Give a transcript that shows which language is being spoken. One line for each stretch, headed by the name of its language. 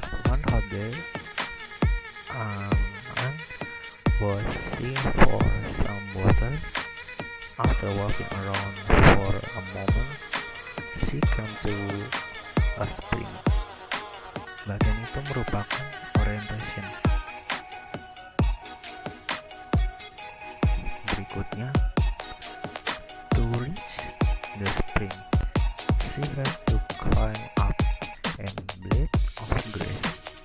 English: One hot day, Anne was seeing for some water. After walking around for a moment, she came to a spring.
Indonesian: Bagian itu merupakan orientation.
English: Berikutnya, to reach the spring, she had to climb up a blade of grass.